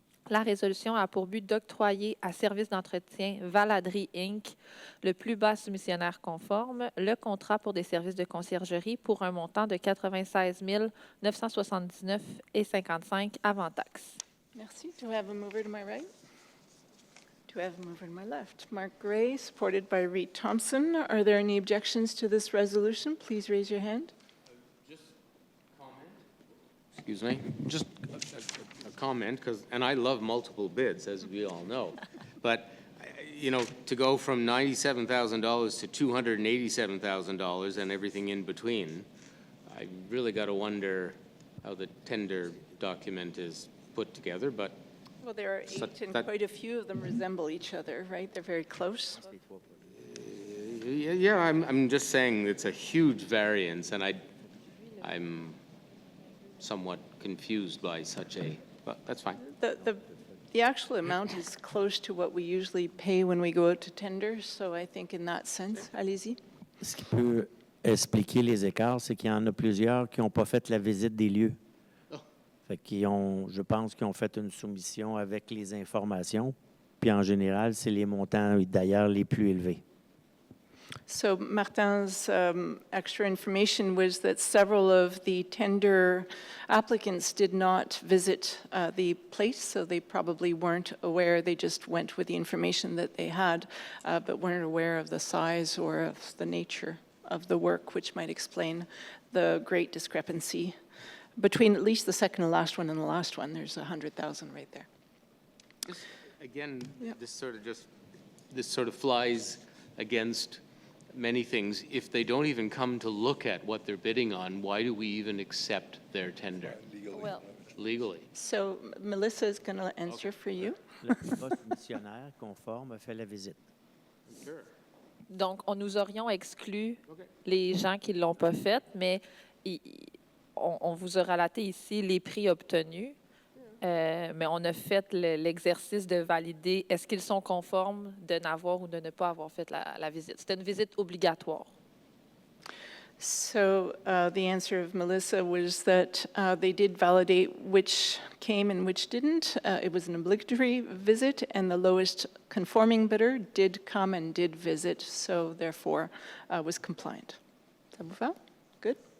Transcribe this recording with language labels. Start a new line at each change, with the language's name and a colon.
French: la résolution a pour but d'octroyer à Service d'entretien Valadrie, Inc., le plus bas soumissionnaire conforme, le contrat pour des services de conciergerie pour un montant de 96 979,55 avant taxes. Merci.
English: Do I have a mover to my right? Do I have a mover to my left? Mark Gray, supported by Reed Thompson. Are there any objections to this resolution? Please raise your hand. Excuse me, just a comment, and I love multiple bids, as we all know. But, you know, to go from $97,000 to $287,000 and everything in between, I really got to wonder how the tender document is put together, but... Well, there are 8, and quite a few of them resemble each other, right? They're very close. Yeah, I'm just saying it's a huge variance, and I'm somewhat confused by such a, but that's fine. The actual amount is close to what we usually pay when we go out to tender, so I think in that sense,
French: allez-y. Ce qui peut expliquer les écarts, c'est qu'il y en a plusieurs qui n'ont pas fait la visite des lieux. Fait qu'ils ont, je pense qu'ils ont fait une soumission avec les informations. Puis en général, c'est les montants d'ailleurs les plus élevés.
English: So Martin's extra information was that several of the tender applicants did not visit the place, so they probably weren't aware. They just went with the information that they had, but weren't aware of the size or of the nature of the work, which might explain the great discrepancy between at least the second and last one and the last one. There's 100,000 right there. Again, Yeah. this sort of flies against many things. If they don't even come to look at what they're bidding on, why do we even accept their tender Well, legally? So Melissa is going to answer for you.
French: Le soumissionnaire conforme a fait la visite. donc, nous aurions exclu les gens qui ne l'ont pas fait, mais on vous a relaté ici les prix obtenus. Mais on a fait l'exercice de valider est-ce qu'ils sont conformes de n'avoir ou de ne pas avoir fait la visite. C'était une visite obligatoire.
English: So the answer of Melissa was that they did validate which came and which didn't. It was an obligatory visit, and the lowest conforming bidder did come and did visit, so therefore was compliant.
French: Ça vous va?
English: Good.